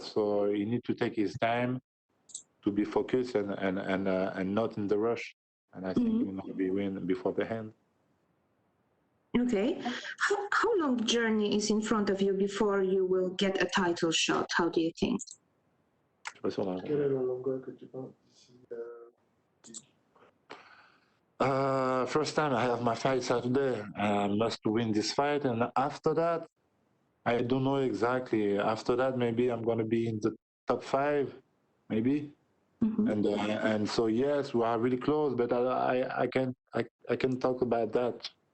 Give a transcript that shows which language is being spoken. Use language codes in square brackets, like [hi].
[en] So he need to take his time to be focused and not in the rush. And I think he will not be win before the hand. Okay. How long journey is in front of you before you will get a title shot? How do you think? [fr] Quelle est la longueur que tu penses d'ici [en] First time I have my fight Saturday, I must win this fight, and after that, I don't know exactly. After that, maybe I'm gonna be in the top 5, maybe. And so yes, we are really close, but I can talk about that.